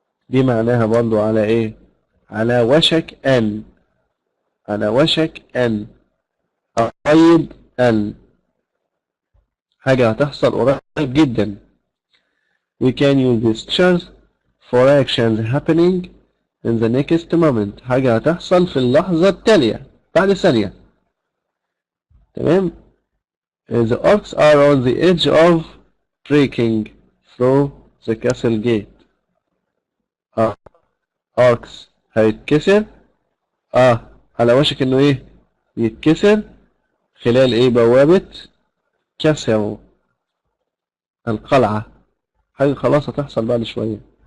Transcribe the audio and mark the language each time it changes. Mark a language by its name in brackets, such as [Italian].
[Arabic] دي معناها برضو على ايه؟ على وشك ان، على وشك ان، قريب ان، حاجة هتحصل قريب جدا. [English] We can use these pictures for actions happening in the next moment. [Arabic] حاجة هتحصل في اللحظة التالية بعد ثانية. تمام. [English] The orcs are on the edge of breaking through the castle gate. [Arabic] orcs هيتكسر على وشك انه ايه يتكسر خلال ايه بوابة كسر القلعة. حاجة خلاص هتحصل بعد شوية.